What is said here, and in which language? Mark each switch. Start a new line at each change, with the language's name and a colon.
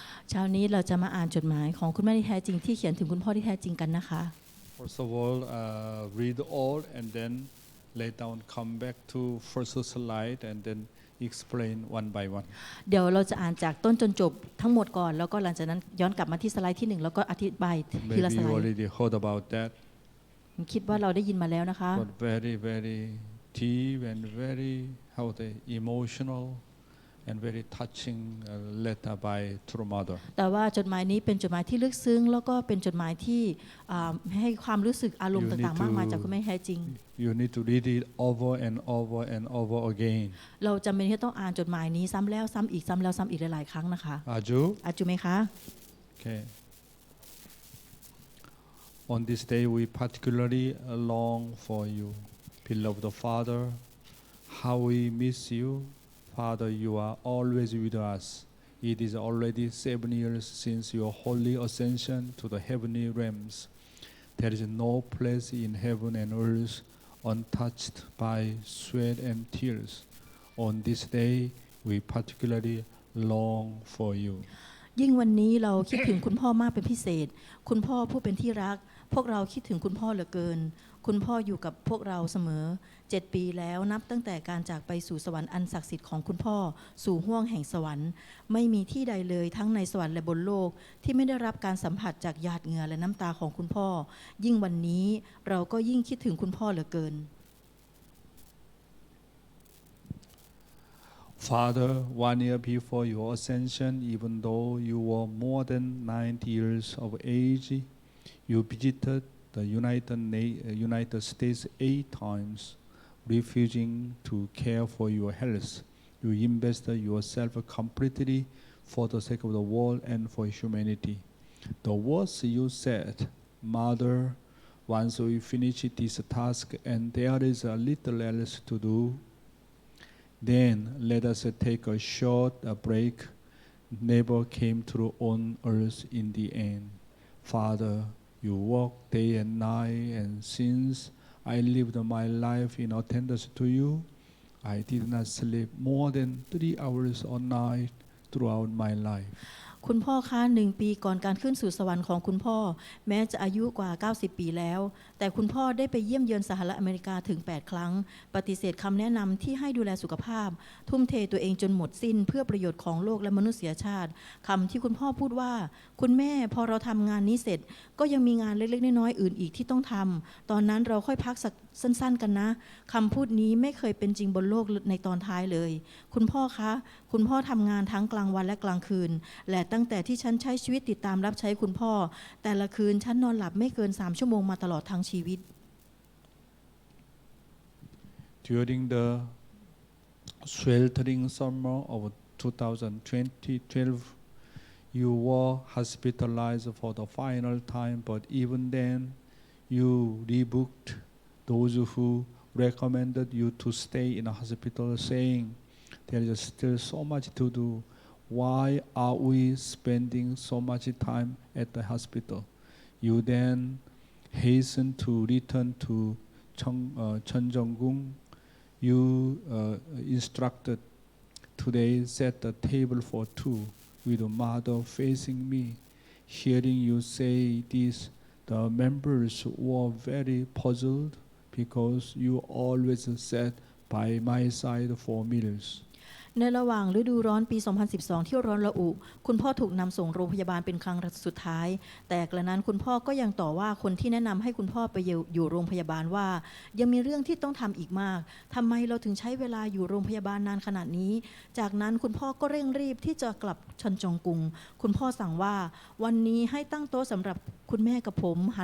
Thai: เช้านี้เราจะมาอ่านจดหมายของคุณแม่ที่แท้จริงที่เขียนถึงคุณพ่อที่แท้จริงกันนะคะ
English: First of all read all and then later on come back to first slide and then explain one by one
Thai: เดี๋ยวเราจะอ่านจากต้นจนจบทั้งหมดก่อนแล้วก็หลังจากนั้นย้อนกลับมาที่สไลด์ที่1แล้วก็อธิบายทีละ
English: Maybe
Thai: ส
English: you
Thai: ไลด์
English: already heard about that
Thai: ผมคิดว่าเราได้ยินมาแล้วนะคะ
English: but very very deep and very how they emotional and very touching letter by true mother
Thai: แต่ว่าจดหมายนี้เป็นจดหมายที่ลึกซึ้งแล้วก็เป็นจดหมายที่ให้ความรู้สึกอารมณ์ต่างๆมากมายจากคุณแม่แท้จริง
English: You need to read it over and over and over again
Thai: เราจำเป็นที่ต้องอ่านจดหมายนี้ซ้ำแล้วซ้ำอีกซ้ำแล้วซ้ำอีกหลายๆครั้งนะคะ อาจู อาจูไหมคะ
English: Okay On this day we particularly long for you beloved Father how we miss you Father you are always with us It is already 7 years since your holy ascension to the heavenly realms There is no place in heaven and earth untouched by sweat and tears. On this day, we particularly long for you.
Thai: ยิ่งวันนี้เราคิดถึงคุณพ่อมากเป็นพิเศษ คุณพ่อผู้เป็นที่รัก พวกเราคิดถึงคุณพ่อเหลือเกิน คุณพ่ออยู่กับพวกเราเสมอ 7 ปีแล้วนับตั้งแต่การจากไปสู่สวรรค์อันศักดิ์สิทธิ์ของคุณพ่อสู่ห้วงแห่งสวรรค์ไม่มีที่ใดเลยทั้งในสวรรค์และบนโลกที่ไม่ได้รับการสัมผัสจากหยาดเหงื่อและน้ำตาของคุณพ่อ ยิ่งวันนี้เราก็ยิ่งคิดถึงคุณพ่อเหลือเกิน
English: Father, 1 year before your ascension, even though you were more than 90 years of age, you visited the United States 8 times, refusing to care for your health. You invested yourself completely for the sake of the world and for humanity. The words you said, Mother, once we finish this task and there is a little else to do, then let us take a short break, never came true on earth in the end. Father, you work day and night, and since I lived my life in attendance to you, I did not sleep more than 3 hours a night throughout my life.
Thai: คุณพ่อคะ1 ปีก่อนการขึ้นสู่สวรรค์ของคุณพ่อแม้จะอายุกว่า90 ปีแล้วแต่คุณพ่อได้ไปเยี่ยมเยือนสหรัฐอเมริกาถึง8 ครั้งปฏิเสธคำแนะนำที่ให้ดูแลสุขภาพทุ่มเทตัวเองจนหมดสิ้นเพื่อประโยชน์ของโลกและมนุษยชาติคำที่คุณพ่อพูดว่า คุณแม่พอเราทำงานนี้เสร็จก็ยังมีงานเล็กๆน้อยๆอื่นอีกที่ต้องทำตอนนั้นเราค่อยพักสักสั้นๆกันนะคำพูดนี้ไม่เคยเป็นจริงบนโลกในตอนท้ายเลยคุณพ่อคะคุณพ่อทำงานทั้งกลางวันและกลางคืนและตั้งแต่ที่ฉันใช้ชีวิตติดตามรับใช้คุณพ่อแต่ละคืนฉันนอนหลับไม่เกิน3 ชั่วโมงมาตลอดทั้งชีวิต
English: During the sweltering summer of 2012, you were hospitalized for the final time, but even then, you rebuked those who recommended you to stay in a hospital, saying, there is still so much to do. Why are we spending so much time at the hospital? You then hastened to return to Cheonjeonggung. You instructed, today set the table for 2 with the mother facing me. Hearing you say this, the members were very puzzled because you always sat by my side for meals.
Thai: ในระหว่างฤดูร้อนปี 2012 ที่ร้อนระอุคุณพ่อถูกนำส่งโรงพยาบาลเป็นครั้งสุดท้ายแต่กระนั้นคุณพ่อก็ยังต่อว่าคนที่แนะนำให้คุณพ่อไปอยู่โรงพยาบาลว่ายังมีเรื่องที่ต้องทำอีกมากทำไมเราถึงใช้เวลาอยู่โรงพยาบาลนานขนาดนี้จากนั้นคุณพ่อก็เร่งรีบที่จะกลับชอนจองกุงคุณพ่อสั่งว่าวันนี้ให้ตั้งโต๊ะสำหรับคุณแม่กับผม